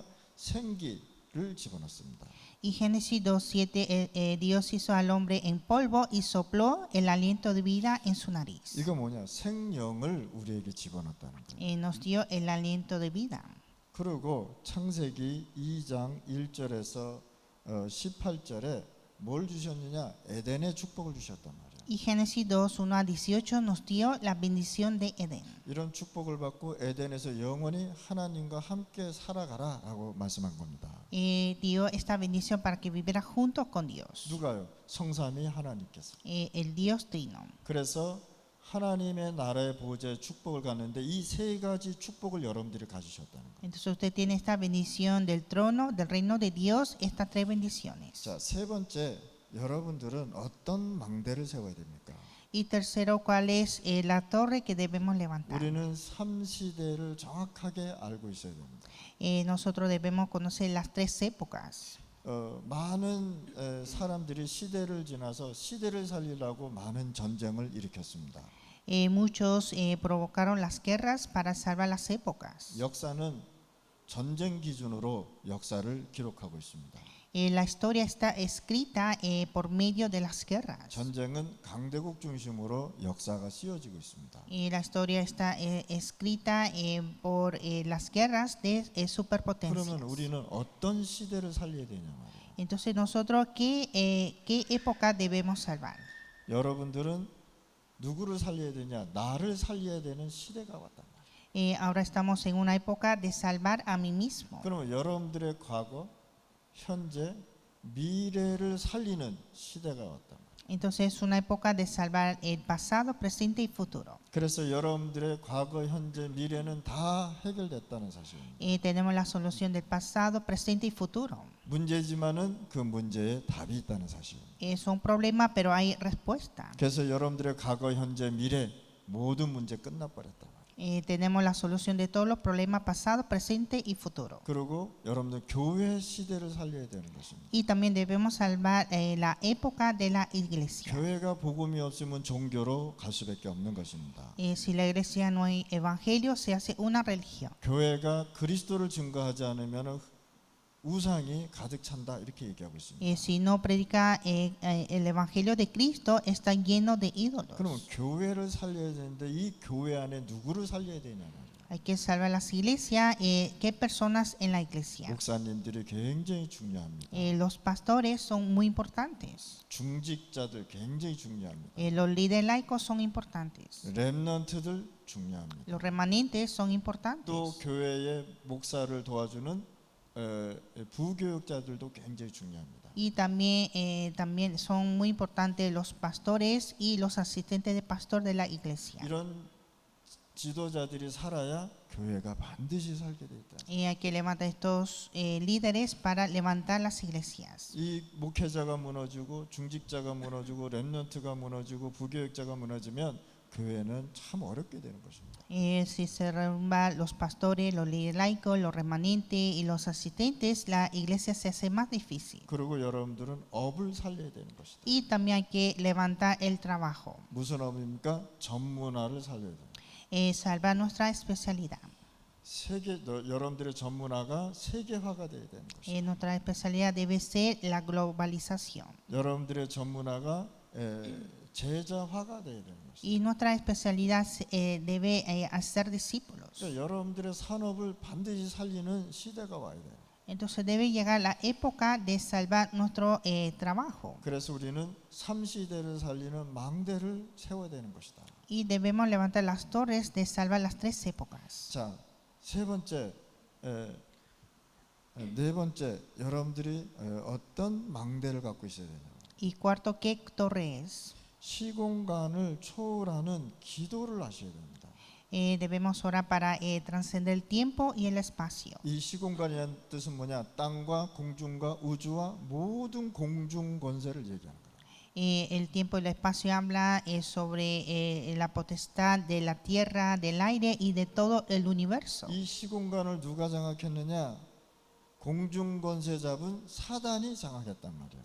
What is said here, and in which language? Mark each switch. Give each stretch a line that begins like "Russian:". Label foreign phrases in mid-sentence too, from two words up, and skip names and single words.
Korean: 생기를 집어넣습니다.
Spanish: Y Génesis 2:7 Dios hizo al hombre en polvo y sopló el aliento de vida en su nariz.
Korean: 이거 뭐냐? 생명을 우리에게 집어넣었다는 거예요.
Spanish: Nos dio el aliento de vida.
Korean: 그리고 창세기 2장 1절에서 18절에 뭘 주셨느냐? 에덴의 축복을 주셨단 말이에요.
Spanish: Y Génesis 2:1-18 nos dio la bendición de Edén.
Korean: 이런 축복을 받고 에덴에서 영원히 하나님과 함께 살아가라라고 말씀한 겁니다.
Spanish: Dio esta bendición para que viviera junto con Dios.
Korean: 누가요? 성삼위 하나님께서.
Spanish: El Dios Trino.
Korean: 그래서 하나님의 나라의 보좌의 축복을 갖는데 이 세 가지 축복을 여러분들이 가지셨다는 거예요.
Spanish: Entonces usted tiene esta bendición del trono, del reino de Dios, estas tres bendiciones.
Korean: 자, 세 번째, 여러분들은 어떤 망대를 세워야 됩니까?
Spanish: Y tercero, ¿cuál es la torre que debemos levantar?
Korean: 우리는 3시대를 정확하게 알고 있어야 됩니다.
Spanish: Nosotros debemos conocer las tres épocas.
Korean: 많은 사람들이 시대를 지나서 시대를 살리려고 많은 전쟁을 일으켰습니다.
Spanish: Muchos provocaron las guerras para salvar las épocas.
Korean: 역사는 전쟁 기준으로 역사를 기록하고 있습니다.
Spanish: La historia está escrita por medio de las guerras.
Korean: 전쟁은 강대국 중심으로 역사가 쓰여지고 있습니다.
Spanish: La historia está escrita por las guerras de superpotencias.
Korean: 그러면 우리는 어떤 시대를 살려야 되냐 말이에요.
Spanish: Entonces nosotros ¿qué época debemos salvar?
Korean: 여러분들은 누구를 살려야 되냐? 나를 살려야 되는 시대가 왔단 말이에요.
Spanish: Ahora estamos en una época de salvar a mí mismo.
Korean: 그러면 여러분들의 과거, 현재, 미래를 살리는 시대가 왔단 말이에요.
Spanish: Entonces es una época de salvar el pasado, presente y futuro.
Korean: 그래서 여러분들의 과거, 현재, 미래는 다 해결됐다는 사실입니다.
Spanish: Tenemos la solución del pasado, presente y futuro.
Korean: 문제지만은 그 문제에 답이 있다는 사실입니다.
Spanish: Es un problema, pero hay respuesta.
Korean: 그래서 여러분들의 과거, 현재, 미래 모든 문제 끝나버렸단 말이에요.
Spanish: Tenemos la solución de todos los problemas pasado, presente y futuro.
Korean: 그리고 여러분들 교회 시대를 살려야 되는 것입니다.
Spanish: Y también debemos salvar la época de la iglesia.
Korean: 교회가 복음이 없으면 종교로 갈 수밖에 없는 것입니다.
Spanish: Si la iglesia no hay evangelio, se hace una religión.
Korean: 교회가 그리스도를 증거하지 않으면 우상이 가득 찬다 이렇게 얘기하고 있습니다.
Spanish: Si no predica el evangelio de Cristo, está lleno de ídolos.
Korean: 그러면 교회를 살려야 되는데 이 교회 안에 누구를 살려야 되냐는
Spanish: Hay que salvar las iglesias. ¿Qué personas en la iglesia?
Korean: 목사님들이 굉장히 중요합니다.
Spanish: Los pastores son muy importantes.
Korean: 중직자들 굉장히 중요합니다.
Spanish: Los líderes laicos son importantes.
Korean: 렘넌트들 중요합니다.
Spanish: Los remanentes son importantes.
Korean: 또 교회의 목사를 도와주는 부교육자들도 굉장히 중요합니다.
Spanish: Y también son muy importantes los pastores y los asistentes de pastor de la iglesia.
Korean: 이런 지도자들이 살아야 교회가 반드시 살게 돼 있다.
Spanish: Y hay que levantar estos líderes para levantar las iglesias.
Korean: 이 목회자가 무너지고 중직자가 무너지고 렘넌트가 무너지고 부교육자가 무너지면 교회는 참 어렵게 되는 것입니다.
Spanish: Si se derrumban los pastores, los líderes laicos, los remanentes y los asistentes, la iglesia se hace más difícil.
Korean: 그리고 여러분들은 업을 살려야 되는 것이다.
Spanish: Y también hay que levantar el trabajo,
Korean: 무슨 업입니까? 전문화를 살려야 돼요.
Spanish: salvar nuestra especialidad.
Korean: 여러분들의 전문화가 세계화가 돼야 되는 것이다.
Spanish: Nuestra especialidad debe ser la globalización.
Korean: 여러분들의 전문화가 제자화가 돼야 되는 것이다.
Spanish: Y nuestra especialidad debe hacer discípulos.
Korean: 그러니까 여러분들의 산업을 반드시 살리는 시대가 와야 돼요.
Spanish: Entonces debe llegar la época de salvar nuestro trabajo.
Korean: 그래서 우리는 3시대를 살리는 망대를 세워야 되는 것이다.
Spanish: Y debemos levantar las torres de salvar las tres épocas.
Korean: 자, 세 번째, 네 번째, 여러분들이 어떤 망대를 갖고 있어야 되냐?
Spanish: Y cuarto, ¿qué torre es?
Korean: 시공간을 초월하는 기도를 하셔야 됩니다.
Spanish: Debemos orar para trascender el tiempo y el espacio.
Korean: 이 시공간이라는 뜻은 뭐냐? 땅과 공중과 우주와 모든 공중 권세를 얘기하는 거예요.
Spanish: El tiempo y el espacio habla sobre la potestad de la tierra, del aire y de todo el universo.
Korean: 이 시공간을 누가 장악했느냐? 공중 권세 잡은 사단이 장악했단 말이에요.